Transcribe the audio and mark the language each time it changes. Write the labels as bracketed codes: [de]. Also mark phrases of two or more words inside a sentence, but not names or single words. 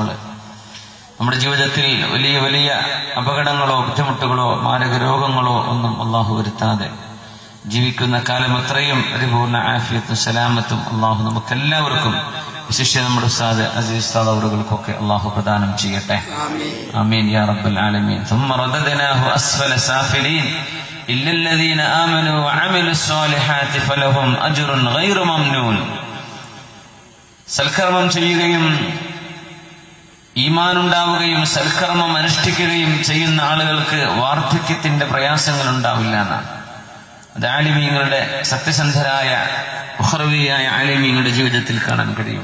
[ml] നമ്മുടെ ജീവിതത്തിൽ വലിയ വലിയ അപകടങ്ങളോ ബുദ്ധിമുട്ടുകളോ മാരക രോഗങ്ങളോ ഒന്നും അള്ളാഹു വരുത്താതെ ജീവിക്കുന്ന കാലം അത്രയും പരിപൂർണ്ണ ആഫിയത്തും സലാമത്തും അള്ളാഹു നമുക്കെല്ലാവർക്കും, വിശിഷ്യ നമ്മുടെ ഉസ്താദ് അസീസ് ഉസ്താദ് അവറുകൾക്കൊക്കെ അള്ളാഹു പ്രദാനം ചെയ്യട്ടെ. [ar] آمين يا رب العالمين. ثم رددناه أسفل سافلين إلا الذين آمنوا وعملوا الصالحات فلهم أجر غير ممنون. [ml] സൽക്കർമ്മം ചെയ്യുകയും ഈമാൻ ഉണ്ടാവുകയും സൽക്കർമ്മം അനുഷ്ഠിക്കുകയും ചെയ്യുന്ന ആളുകൾക്ക് വാർദ്ധക്യത്തിന്റെ പ്രയാസങ്ങൾ ഉണ്ടാവില്ല എന്നാണ്. അത് ആലിമീങ്ങളുടെ, സത്യസന്ധരായ ഉഖ്റവിയായ ആലിമീങ്ങളുടെ ജീവിതത്തിൽ കാണാൻ കഴിയും.